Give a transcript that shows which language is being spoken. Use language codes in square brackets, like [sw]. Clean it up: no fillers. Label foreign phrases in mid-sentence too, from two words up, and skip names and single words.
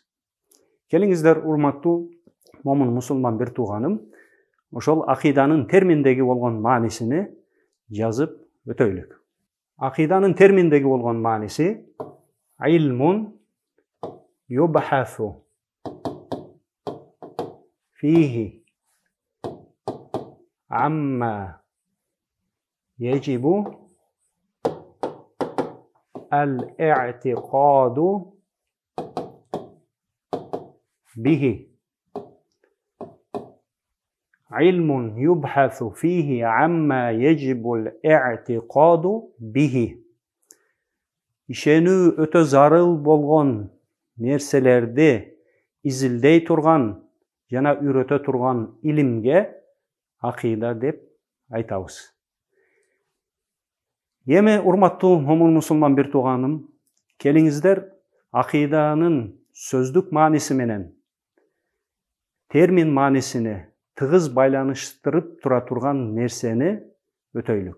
[ky] Келиңиздер, урматтуу момун мусулман бир тууганым, ошол акыйданын терминдеги болгон маанисини жазып өтөйлүк. Акыйданын терминдеги болгон мааниси [ar] علم يبحث فيه عما يجب الاعتقاد به. علم يبحث فيه عما يجب الاعتقاد به. [ky] Ишенүү өтө зарыл болгон нерселерди изилдей турган жана үйрөтө турган илимге акыйда деп айтабыз. Эми урматтуу момун мусулман бир тууганым, келиңиздер акыйданын сөздүк мааниси менен термин маанисини тыгыз байланыштырып тура турган нерсени өтөйлүк.